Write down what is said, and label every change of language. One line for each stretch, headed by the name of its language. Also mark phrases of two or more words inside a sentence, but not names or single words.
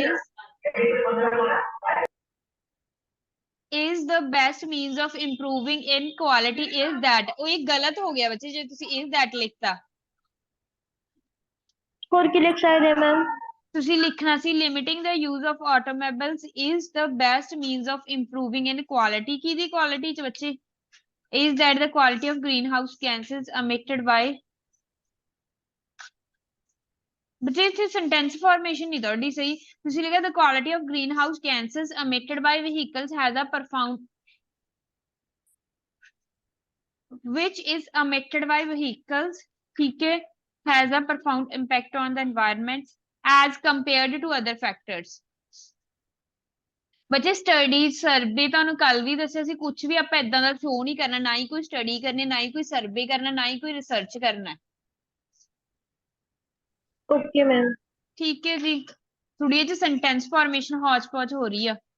English: is the best means of improving in quality is that
Punjabi: ਉਹ ਇਹ ਗਲਤ ਹੋ ਗਿਆ ਬੱਚੇ ਜੇ ਤੁਸੀਂ
English: is that ਲਿਖਤਾ।
Punjabi: ਹੋਰ ਕੀ ਲਿਖ ਸਕਦੇ ਆ ਮੈਮ? ਤੁਸੀਂ ਲਿਖਣਾ ਸੀ
English: limiting the use of automobiles is the best means of improving in quality
Punjabi: ਕਿਹਦੀ quality ਚ ਬੱਚੇ
English: is that the quality of greenhouse gases emitted by
Punjabi: ਬੱਚੇ ਇੱਥੇ
English: sentence formation
Punjabi: ਨਹੀਂ ਤੁਹਾਡੀ ਸਹੀ ਤੁਸੀਂ ਲਿਖਿਆ
English: the quality of greenhouse gases emitted by vehicles has a profound which is emitted by vehicles
Punjabi: ਠੀਕ ਹੈ
English: has a profound impact on the environment as compared to other factors
Punjabi: ਬੱਚੇ
English: study survey
Punjabi: ਤੁਹਾਨੂੰ ਕੱਲ ਵੀ ਦੱਸਿਆ ਸੀ ਕੁਝ ਵੀ ਆਪਾਂ ਏਦਾਂ ਦਾ ਸ਼ੋ ਨਹੀਂ ਕਰਨਾ ਨਾ ਹੀ ਕੋਈ ਸਟੱਡੀ ਕਰਨੀ ਨਾ ਹੀ ਕੋਈ ਸਰਵੇ ਕਰਨਾ ਨਾ ਹੀ ਕੋਈ ਰਿਸਰਚ ਕਰਨਾ।
English: Okay ma'am
Punjabi: ਠੀਕ ਹੈ ਜੀ ਥੋੜੀ ਜਿਹੀ
English: sentence formation
Punjabi: ਹੌਚ ਪੌਚ ਹੋ ਰਹੀ ਆ।